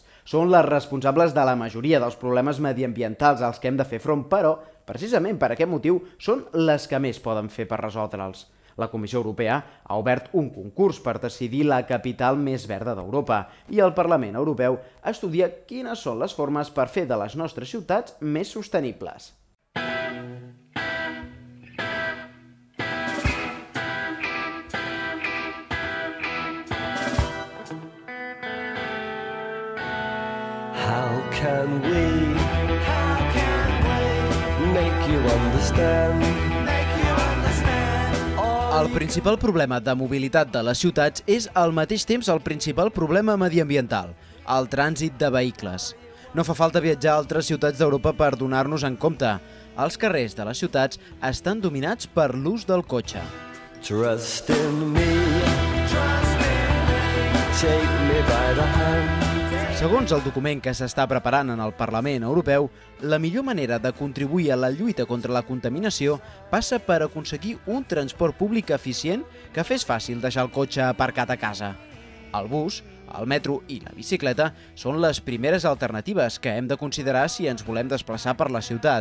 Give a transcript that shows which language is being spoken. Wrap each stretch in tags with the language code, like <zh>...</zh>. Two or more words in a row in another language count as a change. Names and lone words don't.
<ca>Són les responsables de la majoria dels problemes mediambientals als que hem de fer front, però, precisament per aquest motiu, són les que més poden fer per resoldre'ls. La Comissió Europea ha obert un concurs per decidir la capital més verda d'Europa i el Parlament Europeu estudia quines són les formes per fer de les nostres ciutats més sostenibles.</ca> <en>How can we make you understand?</en> <ca>El principal problema de mobilitat de les ciutats és al mateix temps el principal problema mediambiental, el trànsit de vehicles. No fa falta viatjar a altres ciutats d'Europa per donar-nos en compte. Els carrers de les ciutats estan dominats per l'ús del cotxe.</ca> <en>Trust in me, take me by the hand.</en> <ca>Segons el document que s'està preparant en el Parlament Europeu, la millor manera de contribuir a la lluita contra la contaminació passa per aconseguir un transport públic eficient que fes fàcil deixar el cotxe aparcat a casa. El bus, el metro i la bicicleta són les primeres alternatives que hem de considerar si ens volem desplaçar per la ciutat.</ca>